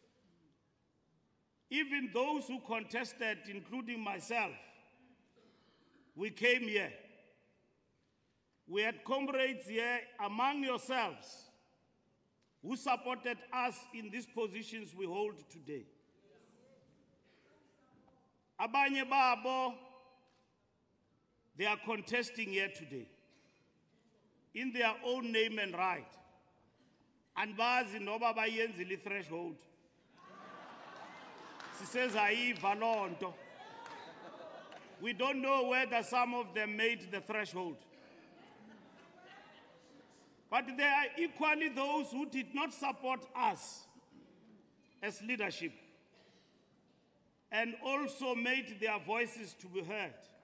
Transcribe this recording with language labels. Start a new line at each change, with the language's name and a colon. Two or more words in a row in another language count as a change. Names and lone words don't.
English: Even those who contested, including myself, we came here. We had comrades here among yourselves who supported us in these positions we hold today.
Zulu: Abanye babo,
English: they are contesting here today in their own name and right.
Zulu: And bazi noba bayenzile threshold.
English: She says, Valonto. We don't know whether some of them made the threshold. But there are equally those who did not support us as leadership and also made their voices to be heard.